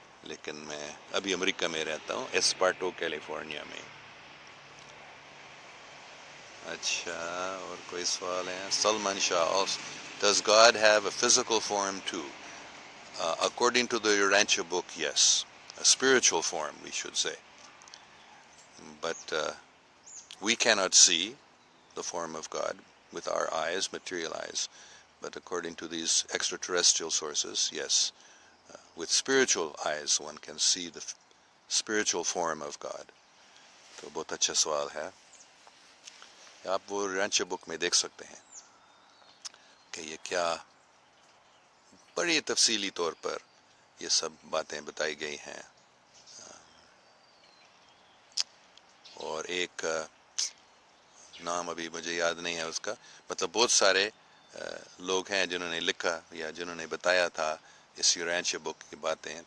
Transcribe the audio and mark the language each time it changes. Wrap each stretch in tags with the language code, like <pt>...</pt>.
<ur>لیکن میں ابھی امریکہ میں رہتا ہوں، ایسپارٹو کیلیفورنیا میں. اچھا، اور کوئی سوال ہے؟</ur> <en>Salman Shah, does God have a physical form too? According to the Urantia book, yes. A spiritual form, we should say. But we cannot see the form of God with our eyes, material eyes. But according to these extraterrestrial sources, yes. With spiritual eyes, one can see the spiritual form of God.</en> <ur>تو بہت اچھا سوال ہے. آپ وہ رانچا بک میں دیکھ سکتے ہیں کہ یہ کیا بڑی تفصیلی طور پر یہ سب باتیں بتائی گئی ہیں. اور ایک نام ابھی مجھے یاد نہیں ہے اس کا، مطلب بہت سارے لوگ ہیں جنہوں نے لکھا یا جنہوں نے بتایا تھا اس یورانچ بک کی باتیں.</ur>